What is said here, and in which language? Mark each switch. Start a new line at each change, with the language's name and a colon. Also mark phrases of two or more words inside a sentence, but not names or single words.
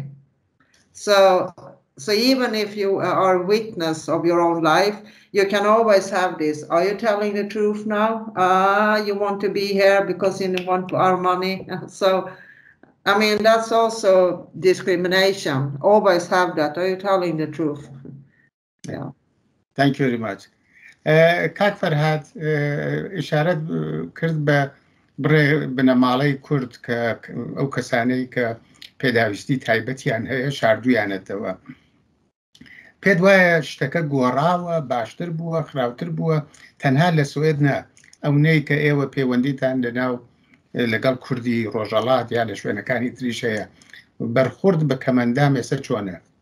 English: So even if you are a witness of your own life, you can always have this. Are you telling the truth now? You want to be here because you want our money? So, I mean, that's also discrimination. Always have that. Are you telling the truth? Yeah. Thank you very much.
Central Kurdish: کاک فەرھاد ئشارەت کرد بە بنەماڵەی کورد کە ئەو کەسانەی کە پێداویستی تایبەتیان هەیە شاردوویانەتەوە. پێت وایە شتەکە گۆڕاوە، باشتر بووە، خراوتر بووە، تەنها لە سوێد نە، ئەوەی کە ئێوە پەیوەندیتان لەناو لەگەڵ کوردی ڕۆژهەڵات یا لە شوێنەکانی تریش هەیە، بەرخورد بە کەمەندام ئێستا چۆنە؟